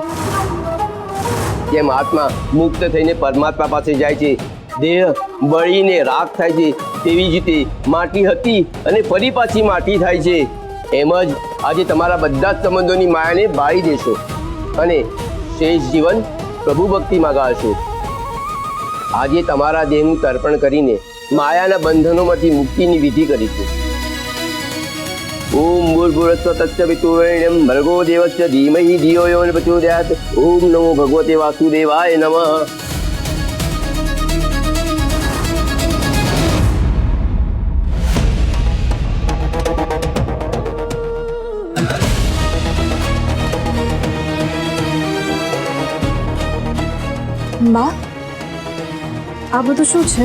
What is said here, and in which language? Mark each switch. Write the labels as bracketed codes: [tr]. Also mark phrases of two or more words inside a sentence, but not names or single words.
[gu] જેમ આત્મા મુક્ત થઈને પરમાત્મા પાસે જાય છે, દેહ બળીને રાખ થાય છે, તેવી જ રીતે માટી હતી અને ફરી પાછી માટી થાય છે। એમ જ આજે તમારા બધા જ સંબંધોની માયાને બાળી દેશો અને શેષ જીવન પ્રભુ ભક્તિમાં ગાળશો। આજે તમારા દેહનું તર્પણ કરીને માયાના બંધનોમાંથી મુક્તિની વિધિ કરીશું। [sa] ओम भूर्भुवस्सुः तत्सवितुर्वरेण्यं भर्गो देवस्य धीमहि धियो यो न प्रचोदयात्। ओम नमो भगवते वासुदेवाय नमः। [gu] બા આ બધું શું છે?